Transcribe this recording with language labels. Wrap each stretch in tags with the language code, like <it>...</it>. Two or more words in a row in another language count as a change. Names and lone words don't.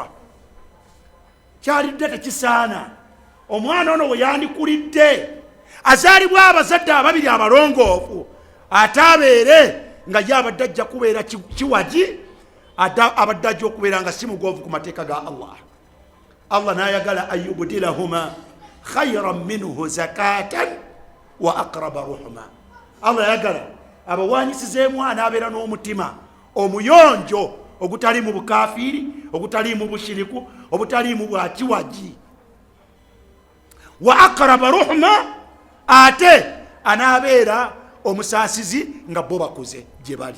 <lg>Kyalidde tekisaana omwana ono we yandikulidde azaalibwa abazadde ababiri abalongoofu ate abeere nga ye abadde ajja kubeera kiwagi abadde ajja okubeera nga si mugoovu ku mateeka ga Allah.</lg> <ar>Allah n'ayagala أن يبدلهما خيرا منه زكاة وأقرب رحما.</ar> <lg>Allah yagala abawanyisizeemu anaabeera n'omutima omuyonjo ogutali mu bukafiiri, ogutali mu bushiriku, obutali mu bwakiwagi.</lg> <ar>وأقرب رحما,</ar> <lg>ate anaabeera omusaasizi nga bo bakuze gye bali.</lg>